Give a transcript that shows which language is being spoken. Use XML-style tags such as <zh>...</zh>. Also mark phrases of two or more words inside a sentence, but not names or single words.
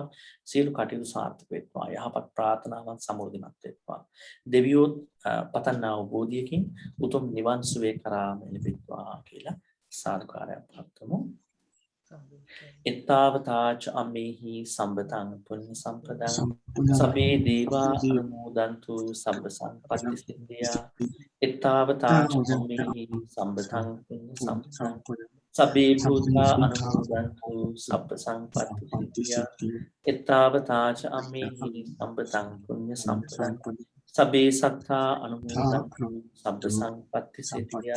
<si>සියලු කටයුතු සාර්ථක වෙත්වා. යහපත් ප්‍රාර්ථනාවන් සමෘද්ධිමත් වෙත්වා. දෙවියෝ පතන්නා වූ බෝධියකින් උතුම් නිවන් සුවේ කරාම ලැබෙත්වා කියලා සාදුකාරයක් පවත්වමු.</si> <pi>එත්තාවතාච අම්මේහි සම්බතං පුඤ්ඤ සම්පදං සබ්බේ දේවා අනුමෝදන්තු සබ්බ සංපත්ති සිද්ධියා. එත්තාවතාච අම්මේහි සම්බතං පුඤ්ඤ සම්පදං සබ්බේ භූතා අනුමෝදන්තු සබ්බ සංපත්ති සිද්ධියා. එත්තාවතාච අම්මේහි සම්බතං පුඤ්ඤ සම්පදං සබ්බේ සත්තා අනුමෝදන්තු සබ්බ සංපත්ති සිද්ධියා.</pi>